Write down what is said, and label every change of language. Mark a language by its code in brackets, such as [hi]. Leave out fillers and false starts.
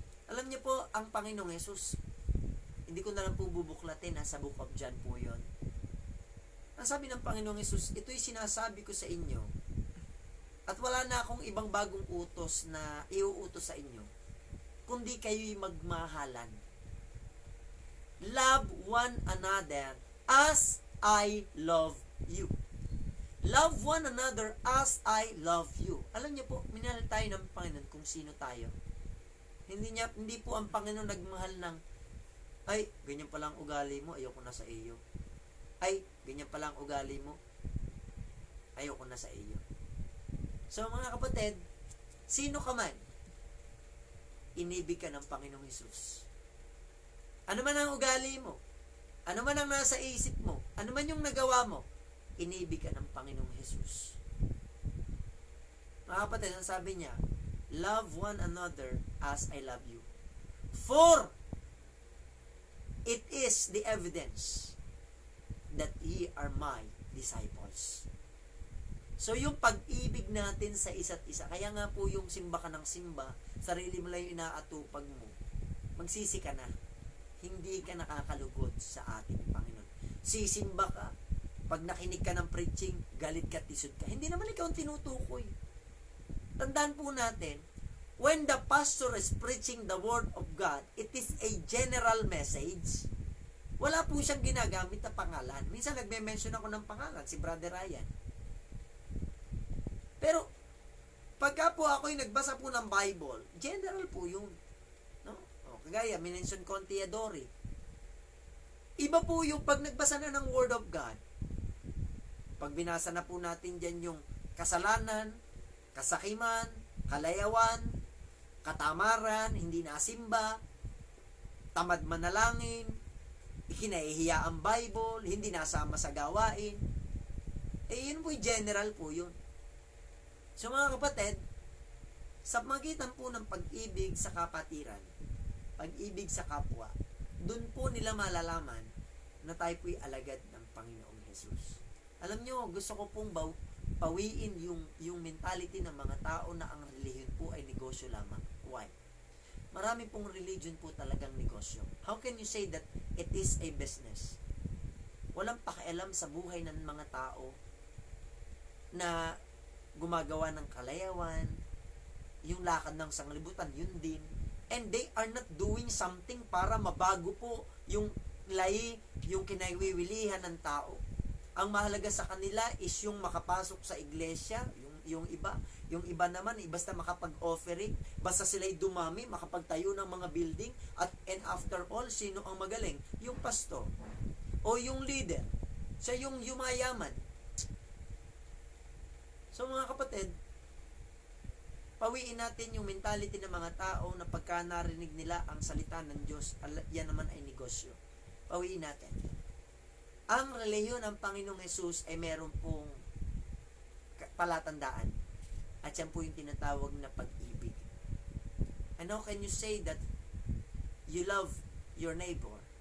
[tl] Alam niyo po, ang Panginoong Hesus, hindi ko na lang po bubuklatin, sa Book of John po yun. Ang sabi ng Panginoong Hesus, ito'y sinasabi ko sa inyo at wala na akong ibang bagong utos na iuutos sa inyo, kundi kayo'y magmahalan. [en] Love one another as I love you. Love one another as I love you. [tl] Alam niyo po, minahal tayo ng Panginoon kung sino tayo. Hindi po ang Panginoon nagmahal ng, ay, ganyan pala ang ugali mo, ayoko na sa iyo. Ay, ganyan pala ang ugali mo, ayoko na sa iyo. So mga kapatid, sino ka man, inibig ka ng Panginoong Hesus. Ano man ang ugali mo, ano man ang nasa isip mo, ano man yung nagawa mo, inibig ka ng Panginoong Hesus. Mga kapatid, ang sabi niya, [en] love one another as I love you. For it is the evidence that ye are my disciples. [tl] So, yung pag-ibig natin sa isa't isa, kaya nga po yung simba ka ng simba, sarili mo lang yung inaatupag mo, magsisi ka na. Hindi ka nakakalugod sa ating Panginoon. Sisimba ka, pag nakinig ka ng preaching, galit ka, tisod ka. Hindi naman ikaw ang tinutukoy. Tandaan po natin, [en] when the pastor is preaching the Word of God, it is a general message. [tl] Wala po siyang ginagamit na pangalan. Minsan nagme-mention ako ng pangalan, si Brother Ryan. Pero, pagka po ako'y nagbasa po ng Bible, general po yun. No? O, kagaya, minention ko ang Teodori. Iba po yung pag nagbasa na ng Word of God, pag binasa na po natin dyan yung kasalanan, kasakiman, kalayawan, katamaran, hindi nasimba, tamad manalangin, ikinahihiya ang Bible, hindi nasama sa gawain. Yun po yung general po yun. So mga kapatid, sa magitan po ng pag-ibig sa kapatiran, pag-ibig sa kapwa, dun po nila malalaman na tayo po'y alagad ng Panginoong Hesus. Alam nyo, gusto ko pong pawiin yung mentality ng mga tao na ang relihiyon po ay negosyo lamang. [en] Why? [tl] Marami pong religion po talagang negosyo. [en] How can you say that it is a business? [tl] Walang pakialam sa buhay ng mga tao na gumagawa ng kalayawan, yung lakad ng sanglibutan, yun din. [en] And they are not doing something [tl] para mabago po yung lahi, yung kinaiwiwilihan ng tao. Ang mahalaga sa kanila is yung makapasok sa iglesia, yung yung iba naman, basta makapag-offering, basta sila'y dumami, makapagtayo ng mga building, [en] and after all, [tl] sino ang magaling? Yung pastor, o yung leader, siya yung yumayaman. So mga kapatid, pawiin natin yung mentality ng mga tao na pagka narinig nila ang salita ng Diyos, yan naman ay negosyo. Pawiin natin. Ang relihiyon ng Panginoong Hesus ay meron pong palatandaan. At yan po yung tinatawag na pag-ibig. [en] And how can you say that you love your neighbor?